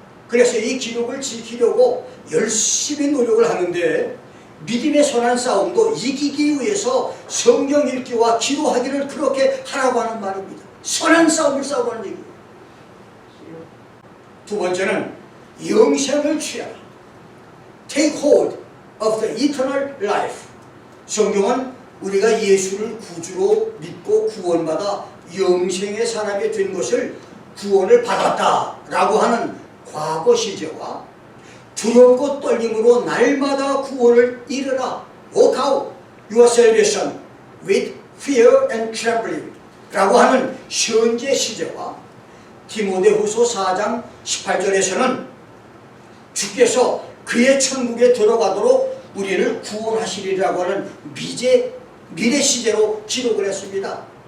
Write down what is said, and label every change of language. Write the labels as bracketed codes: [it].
[ko] 그래서 이 기록을 지키려고 열심히 노력을 하는데 믿음의 선한 싸움도 이기기 위해서 성경 읽기와 기도하기를 그렇게 하라고 하는 말입니다. 선한 싸움을 싸우라는 얘기예요. 두 번째는 영생을 취하라. [en] Take hold of the eternal life. [ko] 성경은 우리가 예수를 구주로 믿고 구원받아 영생의 사람이 된 것을 구원을 받았다라고 하는 과거 시제와 두렵고 떨림으로 날마다 구원을 이루라. [en] Walk out your salvation with fear and trembling [ko] 라고 하는 현재 시제와 디모데후서 4장 18절에서는 주께서 그의 천국에 들어가도록 우리를 구원하시리라고 하는 미래 시제로 기록을 했습니다.